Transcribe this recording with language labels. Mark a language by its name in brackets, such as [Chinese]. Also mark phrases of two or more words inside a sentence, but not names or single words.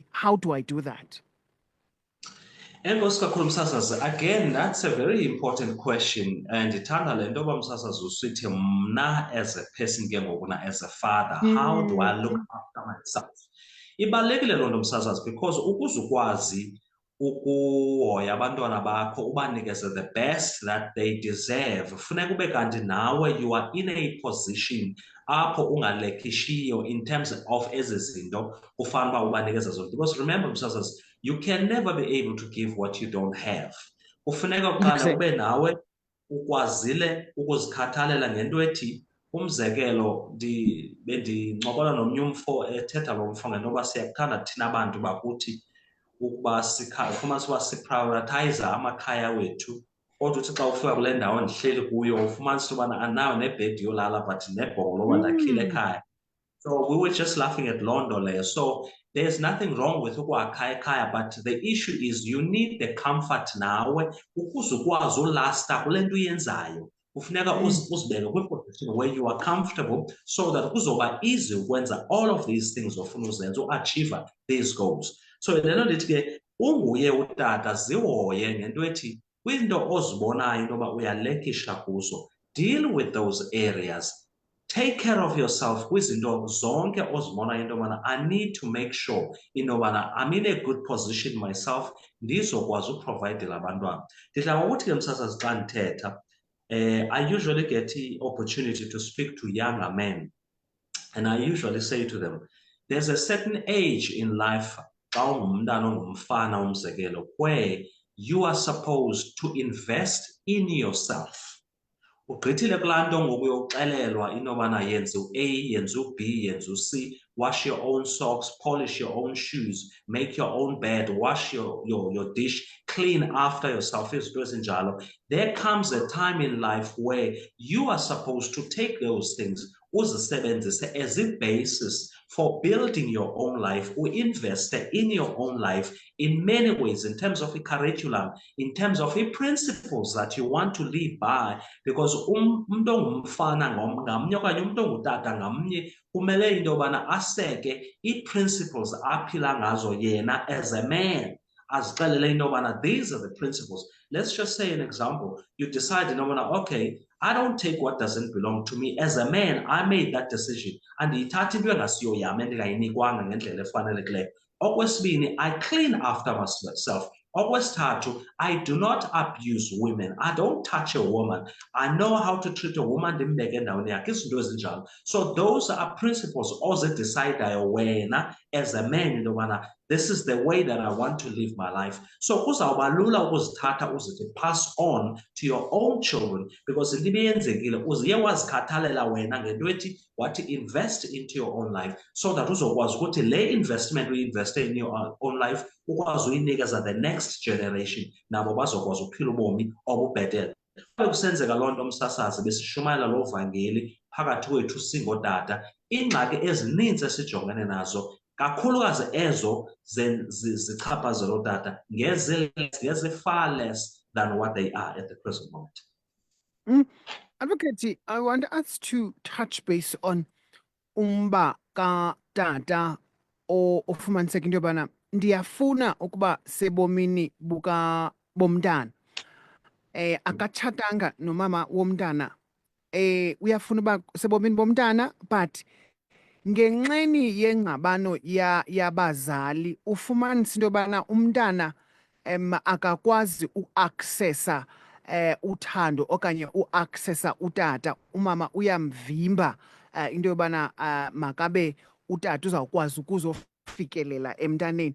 [English] How do I do that? [Xhosa] Enkosi kakhulu msasazi, [English] again that's a very important question and [Xhosa] ndithanda le nto yoba msasazi usithi mna [English] as a person [Xhosa] ke ngokuna [English] as a father, how do I look after myself? [Xhosa] Ibalulekile loo nto msasazi because ukuze ukwazi ukuhoya abantwana bakho ubanikeze [English] the best that they deserve [Xhosa] funeka ube kanti nawe [English] you are in a position [Xhosa] apho ungalekishiyo [English] in terms of [Xhosa] ezi zinto ufanele uba ubanikeza zona. [English] Because remember msasazi, you can never be able to give what you don't have. [Xhosa] Kufuneka uqale ube nawe ukwazile ukuzikhathalela ngento ethi, umzekelo, bendincokola nomnye umfo ethetha lo mfo ngento yoba siyakuthanda thina abantu bakuthi ukuba ufumanise uba siprioritiza amakhaya wethu, kodwa uthi xa ufika kule ndawo ndihleli kuyo ufumanise ubana andinayo nebhedi yolala but nebhongo loba ndakhile ekhaya. [English] So we were just laughing at [Xhosa] loo nto leyo. [English] So there's nothing wrong with [Xhosa] ukwakha ekhaya, [English] but the issue is you need the comfort [Xhosa] nawe ukuze ukwazi ulasta kule nto uyenzayo. Kufuneka uzibeke kwi-position [English] where you are comfortable so that [Xhosa] kuzoba easy ukwenza [English] all of these things [Xhosa] ofuna uzenza, uachieve [English] these goals. [Xhosa] So le nto ndithi ke unguye utata zihoye ngento ethi kwiinto ozibonayo into yoba uyalekisha kuzo, [English] deal with those areas. Take care of yourself [Xhosa] kwizinto zonke ozibonayo into yobana [English] I need to make sure [Xhosa] into yobana [English] I'm in a good position myself [Xhosa] ndizokwazi uprovayidela abantwana. Ndidla ngokuthi ke msasazi xa ndithetha, [English] I usually get the opportunity to speak to younger men, and I usually say to them, there's a certain age in life [Xhosa] xa ungumntana ongumfana umzekelo [English] where you are supposed to invest in yourself. [Xhosa] Ugqithile kulaa nto ngoku yokuxelelwa into yobana yenze u-A, yenze u-B, yenze u-C, [English] wash your own socks, polish your own shoes, make your own bed, wash your dish, clean after yourself, [Xhosa] izinto ezinjalo. [English] There comes a time in life where you are supposed to take those things uzisebenzise as a basis for building your own life, or invest in your own life in many ways, in terms of a curriculum, in terms of a principles that you want to live by, because [Xhosa] umntu ongumfana ngamnye okanye umntu ongutata ngamnye kumele into yobana aseke ii-principles aphila ngazo yena [English] as a man, [Xhosa] azixelele into yobana [English] these are the principles. Let's just say an example, you decide [Xhosa] into yobana, [English] okay, I don't take what doesn't belong to me. As a man, I made that decision. [Xhosa] Andiyithathi into engasiyo yam endingayinikwanga ngendlela efanelekileyo. Okwesibini, [English] I clean after myself. Okwesithathu, I do not abuse women. I don't touch a woman. I know how to treat a woman [Xhosa] ndimbeke endaweni yakhe, izinto ezinjalo. [English] So those are principles [Xhosa] ozidecidayo wena [English] as a man [Xhosa] into yobana [English] this is the way that I want to live my life. [Xhosa] So kuzawuba lula ukuzithatha uzithi [English] pass on to your own children, [Xhosa] because into ibiyenzekile uziye wazikhathalela wena ngento ethi wathi [English] invest into your own life, [Xhosa] so that uzokwazi ukuthi le investment uyi-investe [English] in your own life [Xhosa] ukwazi uyinikeza [English] the next generation, [Xhosa] nabo bazokwazi ukuphila ubomi obubhetele. Kusenzeka loo nto msasazi besishumayela lo vangeli phakathi kwethu singootata, iingxaki ezininzi esijongene nazo kakhulukazi ezo zichaphazela ootata ngeze [English] far less than what they are at the present moment. Advocate, I want us to touch base on [Xhosa] umba katata ofumaniseka into yobana ndiyafuna ukuba sebomini bomntana, akatshatanga nomama womntana, uyafuna uba sebomini bomntana, but ngenxeni yengxabano yabazali ufumanisa into yobana umntana akakwazi uaccessa uthando okanye uaccessa utata, umama uyamvimba into yobana makabe utata uzawukwazi ukuzofikelela emntaneni.